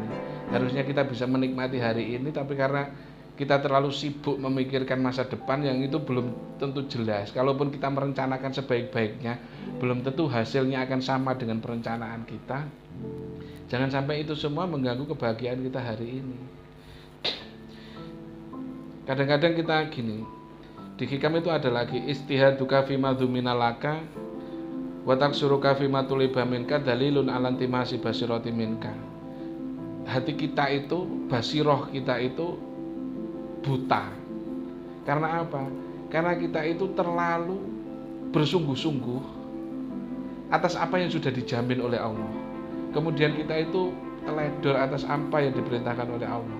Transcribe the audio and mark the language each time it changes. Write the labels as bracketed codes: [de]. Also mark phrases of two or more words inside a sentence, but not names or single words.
[id] Harusnya kita bisa menikmati hari ini, tapi karena kita terlalu sibuk memikirkan masa depan yang itu belum tentu jelas. Kalaupun kita merencanakan sebaik-baiknya, belum tentu hasilnya akan sama dengan perencanaan kita. Jangan sampai itu semua mengganggu kebahagiaan kita hari ini. Kadang-kadang kita gini, di hikam itu ada lagi [ar] اجتهادك فيما ضمن لك وتقصيرك فيما طلب منك دليل على انطماس البصيرة منك. [id] Hati kita itu, basiroh kita itu buta. Karena apa? Karena kita itu terlalu bersungguh-sungguh atas apa yang sudah dijamin oleh Allah. Kemudian kita itu teledor atas apa yang diperintahkan oleh Allah.